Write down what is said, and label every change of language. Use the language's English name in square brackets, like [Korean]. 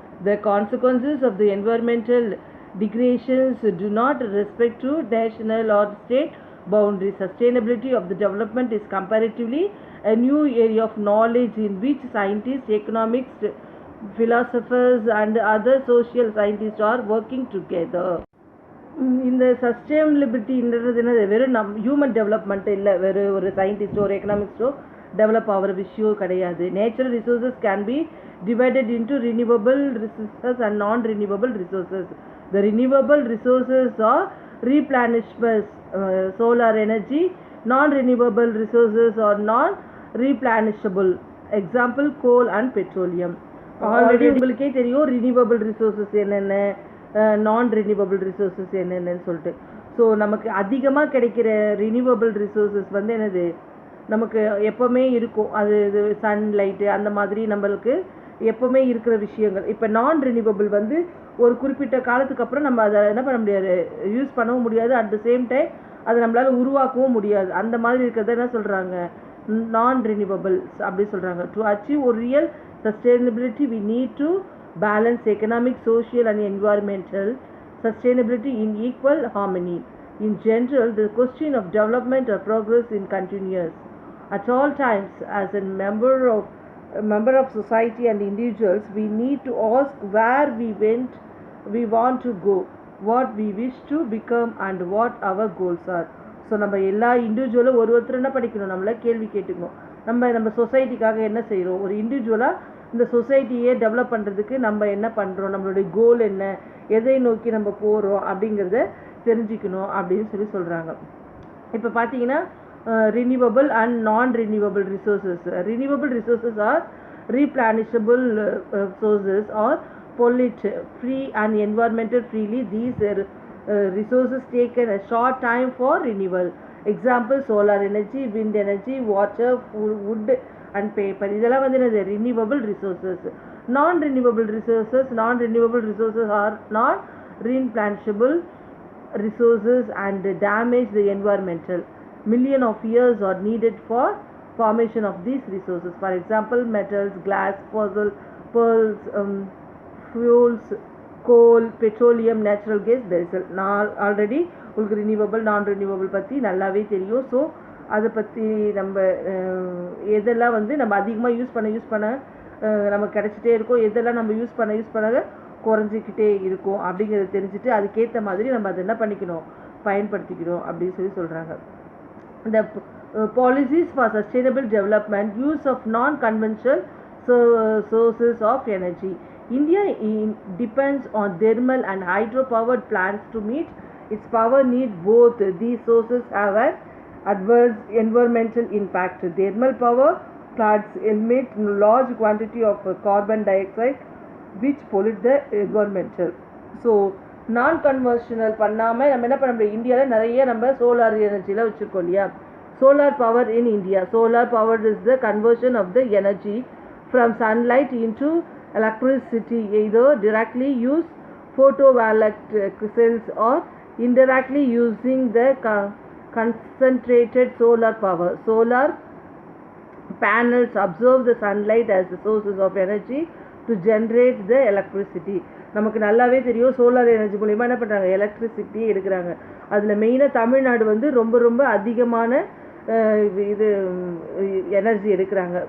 [English] The consequences of the environmental degradations do not respect to national or state boundaries. Sustainability of the development is comparatively a new area of knowledge in which scientists, economists, philosophers and other social scientists are working together. [Tamil] இந்த சஸ்டைனபிலிட்டின்றது என்னது, வெறும் human development இல்லை, வெறும் ஒரு சயின்டிஸ்டோ ஒரு எக்கனாமிக்ஸோ develop ஆகிற விஷயம் கிடையாது. [English] Natural resources can be divided into renewable resources and non renewable resources. The renewable resources are replenishable solar energy. Non-renewable resources are non-replenishable. Example, coal and petroleum. [Tamil] Already உங்களுக்கே தெரியும் ரினியூவபிள் ரிசோர்ஸஸ் என்னென்ன, நான் ரினியூவபிள் ரிசோர்ஸஸ் என்னென்னு சொல்லிட்டு. So நமக்கு அதிகமாக கிடைக்கிற ரினியூவபிள் ரிசோர்ஸஸ் வந்து என்னது, நமக்கு எப்போவுமே இருக்கும். அது இது சன்லைட்டு அந்த மாதிரி நம்மளுக்கு எப்போவுமே இருக்கிற விஷயங்கள். இப்போ நான் ரினியூவபிள் வந்து ஒரு குறிப்பிட்ட காலத்துக்கு அப்புறம் நம்ம அதை என்ன பண்ண முடியாது, யூஸ் பண்ணவும் முடியாது. [English] at the same time [Tamil] அதை நம்மளால் உருவாக்கவும் முடியாது. அந்த மாதிரி இருக்கிறத என்ன சொல்கிறாங்க, நான் ரினியூவபிள்ஸ் அப்படி சொல்கிறாங்க. [English] To achieve ஒரு real sustainability, we need to balance economic, social and environmental sustainability in equal harmony. In general, the question of development or progress is continuous. At all times, as a member of society and individuals, we need to ask where we want to go, what we wish to become and what our goals are. [Tamil] So நம்ம எல்லா இண்டிவிஜுவலும் ஒருத்தர் என்ன படிக்கணும், நம்மள கேள்வி கேட்டுக்கணும். நம்ம சொசைட்டிக்காக என்ன செய்கிறோம், ஒரு இண்டிவிஜுவலாக இந்த சொசைட்டியே டெவலப் பண்ணுறதுக்கு நம்ம என்ன பண்ணுறோம், நம்மளுடைய கோல் என்ன, எதை நோக்கி நம்ம போகிறோம் அப்படிங்கிறத தெரிஞ்சுக்கணும் அப்படின்னு சொல்கிறாங்க. [English] இப்போ பார்த்தீங்கன்னா renewable and non-renewable resources. Renewable resources are replenishable sources or pollute free and environmental freely. These resources take a short time for renewal. Example, solar energy, wind energy, water, wood and paper. [Tamil] இதெல்லாம் வந்து என்னது, renewable resources. [English] Non-renewable resources are not replenishable resources and damage the environmental. Millions of years are needed for formation of these resources. For example, metals, glass, pearls, fuels, coal, petroleum, natural gas, diesel. [Tamil] நான் already உங்களுக்கு renewable நான் renewable பற்றி நல்லாவே தெரியும். So அதை பற்றி நம்ம எதெல்லாம் வந்து நம்ம அதிகமாக யூஸ் பண்ண நமக்கு கிடச்சிட்டே இருக்கும், எதெல்லாம் நம்ம யூஸ் பண்ண குறைஞ்சிக்கிட்டே இருக்கும் அப்படிங்கிறத தெரிஞ்சுட்டு அதுக்கேற்ற மாதிரி நம்ம அதை என்ன பண்ணிக்கணும், பயன்படுத்திக்கணும் அப்படின்னு சொல்கிறாங்க. [English] The policies for sustainable development, use of non-conventional sources of energy. India depends on thermal and hydropowered plants to meet its power need. Both these sources have an adverse environmental impact. Thermal power plants emit large quantity of carbon dioxide which pollute the environmental. [Tamil] So non-conventional பண்ணாமல் நம்ம என்ன பண்ண முடியும், இந்தியாவில் நிறைய நம்ம solar எனர்ஜியில் வச்சுருக்கோம் இல்லையா. [English] Solar power in India, solar power is the conversion of the energy from sunlight into electricity, either directly use photovoltaic cells or indirectly using the concentrated solar power. Solar panels absorb the sunlight as the sources of energy to generate the electricity. [Tamil] நமக்கு நல்லாவே தெரியும் solar energy மூலிமா என்ன பண்ணுறாங்க, electricity எடுக்கிறாங்க. அதில் மெயினாக தமிழ்நாடு வந்து ரொம்ப அதிகமான இது எனர்ஜி எடுக்கிறாங்க.